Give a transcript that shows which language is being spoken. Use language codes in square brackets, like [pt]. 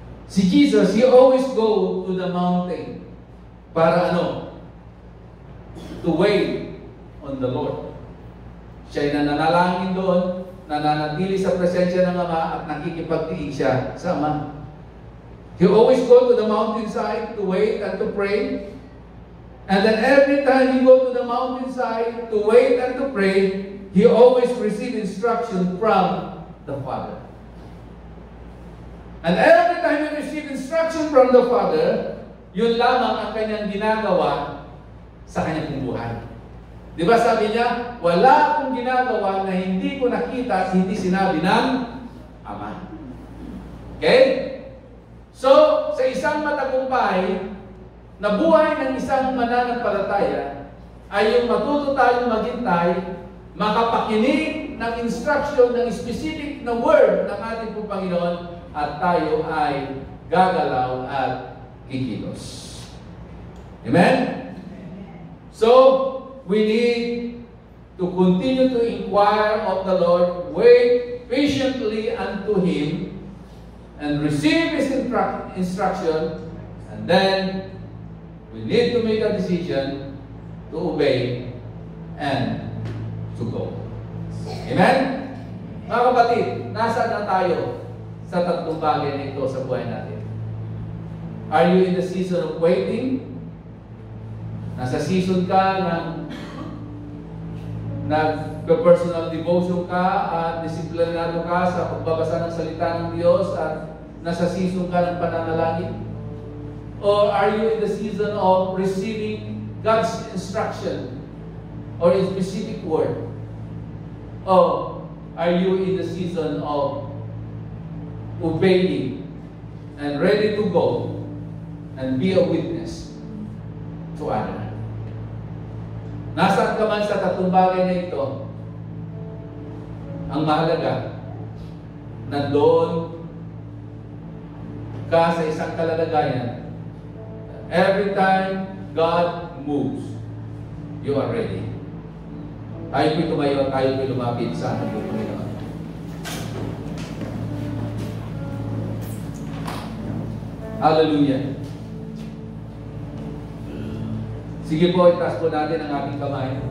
[en] Si Jesus, He always go to the mountain para to wait on the Lord. [tl] Siya'y nananalangin doon, nananatili sa presensya ng Ama at nakikipagtiig siya sa Ama. [en] He always go to the mountainside to wait and to pray. And then every time he go to the mountainside to wait and to pray, he always receive instruction from the Father. And every time he receive instruction from the Father, [tl] yun lamang ang kanyang ginagawa sa kanyang buhay. Di ba sabi niya, wala akong ginagawa na hindi ko nakita at hindi sinabi ng Ama. Okay? So, sa isang matagumpay, na buhay ng isang mananampalataya ay yung matuto tayong maghintay, makapakinig ng instruction ng specific na word ng ating pong Panginoon, at tayo ay gagalaw at kikilos. Amen? [en] So, we need to continue to inquire of the Lord, wait patiently unto Him, and receive His instruction, and then we need to make a decision to obey and to go. Amen? [tl] Mga kapatid, nasaan na tayo sa tatlong bagay na ito sa buhay natin? [en] Are you in the season of waiting? [tl] Nasa season ka ng nag-personal devotion ka at disiplinado ka sa pagbabasa ng salita ng Diyos at nasa season ka ng pananalangin? [en] Or are you in the season of receiving God's instruction or His specific word? Or are you in the season of obeying and ready to go and be a witness to others? [tl] Nasaan ka man sa tatlong bagay na ito, ang mahalaga, nandoon ka sa isang kalalagayan. [en] Every time God moves, you are ready. [tl] Tayo po'y tumayo, tayo po'y lumapit sa ating Panginoon. Hallelujah. Sige po, itaas po natin ang ating kamay.